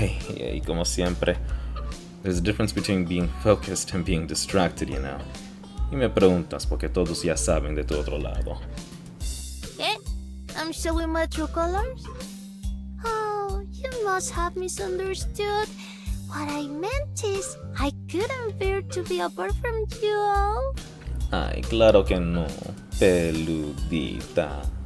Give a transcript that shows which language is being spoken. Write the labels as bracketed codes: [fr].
[es] Y como siempre, [en] there's a difference between being focused and being distracted, you know. [es] Y me preguntas porque todos ya saben de tu otro lado. ¿Qué? [en] I'm showing my true colors? Oh, you must have misunderstood. What I meant is, I couldn't bear to be apart from you all. [es] Ay, claro que no, peludita.